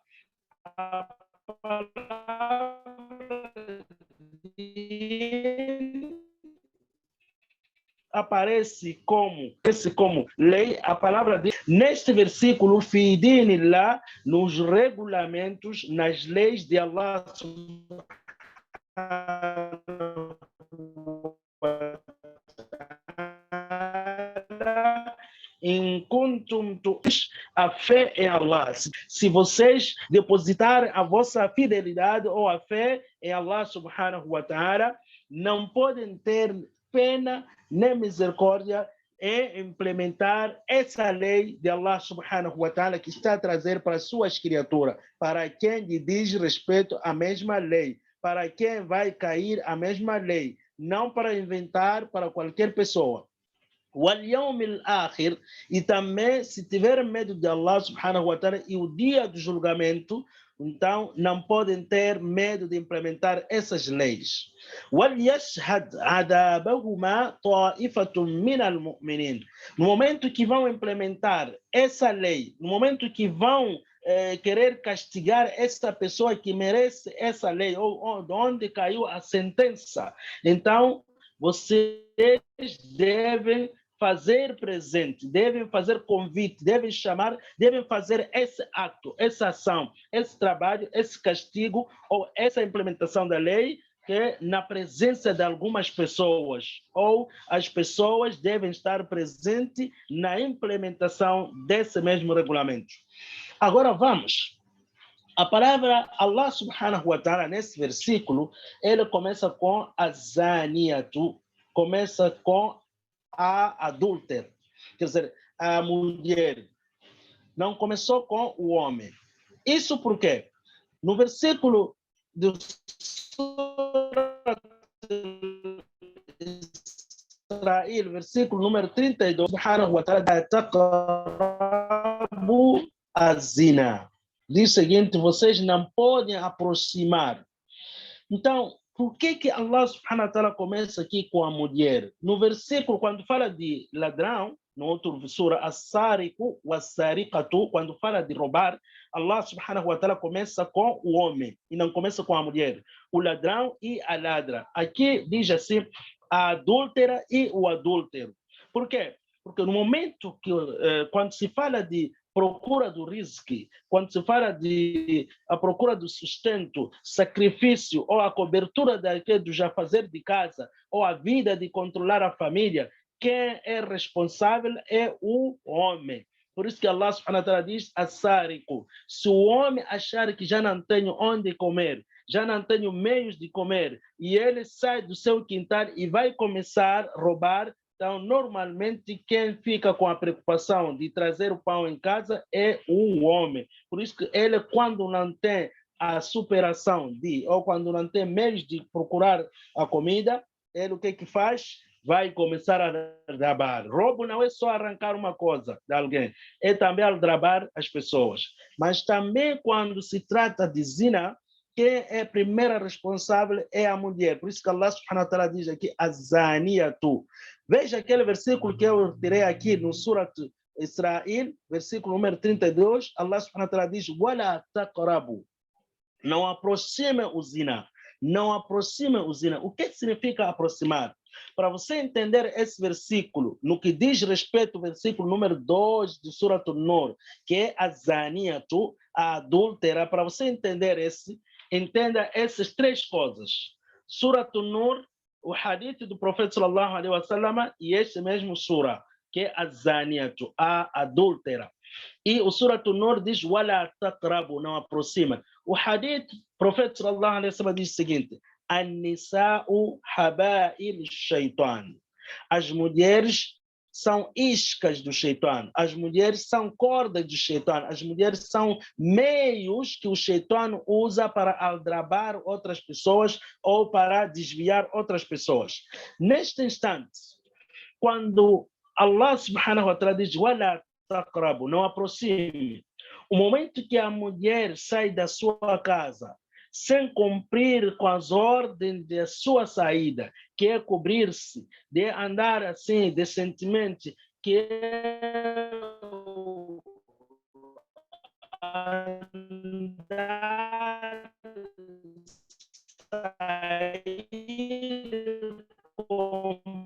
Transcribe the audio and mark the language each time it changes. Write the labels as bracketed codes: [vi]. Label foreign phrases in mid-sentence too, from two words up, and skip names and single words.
[pt] A palavra aparece como lei, a palavra de neste versículo, [ar] في دين الله, [pt] nos regulamentos, nas leis de Allah em kuntum a fé em Allah. Se vocês depositarem a vossa fidelidade ou a fé em Allah [ar] سبحانه وتعالى, [pt] não podem ter pena nem misericórdia em implementar essa lei de Allah [ar] سبحانه وتعالى [pt] que está a trazer para suas criaturas, para quem lhe diz respeito à mesma lei, para quem vai cair a mesma lei, não para inventar para qualquer pessoa. [ar] وَالْيَوْمِ الْآخِرِ, [pt] e também se tiver medo de Allah [ar] سبحانه وتعالى [pt] e o dia do julgamento, então não podem ter medo de implementar essas leis. [ar] وَلْيَشْهَدْ عَذَابَهُمَا طَائِفَةٌ مِنَ الْمُؤْمِنِينَ. [pt] No momento que vão implementar essa lei, no momento que vão querer castigar essa pessoa que merece essa lei, ou de onde caiu a sentença, então vocês devem fazer presente, devem fazer convite, devem chamar, devem fazer esse ato, essa ação, esse trabalho, esse castigo ou essa implementação da lei que na presença de algumas pessoas, ou as pessoas devem estar presentes na implementação desse mesmo regulamento. Agora vamos. A palavra Allah [ar] سبحانه وتعالى [pt] nesse versículo, ele começa com a zaniatu, começa com a adúltera, quer dizer, a mulher. Não começou com o homem. Isso por quê? No versículo do Israel, versículo número 32, [ar] سبحانه وتعالى، تقربوا الزنا. [pt] Diz o seguinte, vocês não podem aproximar. Então, por que Allah [ar] سبحانه وتعالى [pt] começa aqui com a mulher? No versículo, quando fala de ladrão, no outro sura, [ar] السارق والسارقة, [pt] quando fala de roubar, Allah [ar] سبحانه وتعالى [pt] começa com o homem e não começa com a mulher. O ladrão e a ladra. Aqui diz assim, a adúltera e o adúltero. Por quê? Porque no momento que, quando se fala de procura do risque, quando se fala de a procura do sustento, sacrifício ou a cobertura do já fazer de casa ou a vida de controlar a família, quem é responsável é o homem. Por isso que Allah [ar] سبحانه وتعالى [pt] diz, as-sariqu. Se o homem achar que já não tem onde comer, já não tem meios de comer, e ele sai do seu quintal e vai começar a roubar, então, normalmente, quem fica com a preocupação de trazer o pão em casa é o homem. Por isso que ele, quando não tem a superação ou quando não tem meios de procurar a comida, ele o que faz? Vai começar a roubar. Roubo não é só arrancar uma coisa de alguém, é também aldrabar as pessoas. Mas também quando se trata de zina, quem é a primeira responsável é a mulher. Por isso que Allah [ar] سبحانه وتعالى [pt] diz aqui, az-zaniyatu. Veja aquele versículo que eu tirei aqui no Surat Israel, versículo número 32, Allah [ar] سبحانه وتعالى [pt] diz, [ar] ولا تقربوا. [pt] Não aproxime o zina. Não aproxime o zina. O que significa aproximar? Para você entender esse versículo, no que diz respeito ao versículo número 2 de Surat An-Nur, que é a zaniyatu, a adúltera, para você entender entenda essas três coisas. Surat An-Nur, o hadith do profeta [ar] صلى الله عليه وسلم [pt] e este mesmo sura, que é a zaniyatu, a adúltera. E o Surat An-Nur diz, [ar] ولا تقربوا, [pt] não aproxima. O hadith do profeta [ar] صلى الله عليه وسلم [pt] diz o seguinte, [ar] النساء حبائل الشيطان. [pt] As mulheres são iscas do shaitan, as mulheres são cordas do shaitan, as mulheres são meios que o shaitan usa para aldrabar outras pessoas ou para desviar outras pessoas. Neste instante, quando Allah [ar] سبحانه وتعالى [pt] diz, [ar] ولا تقربوا, [pt] não aproxime. O momento que a mulher sai da sua casa sem cumprir com as ordens da sua saída, que é cobrir-se, de andar assim, decentemente, que é andar, sair com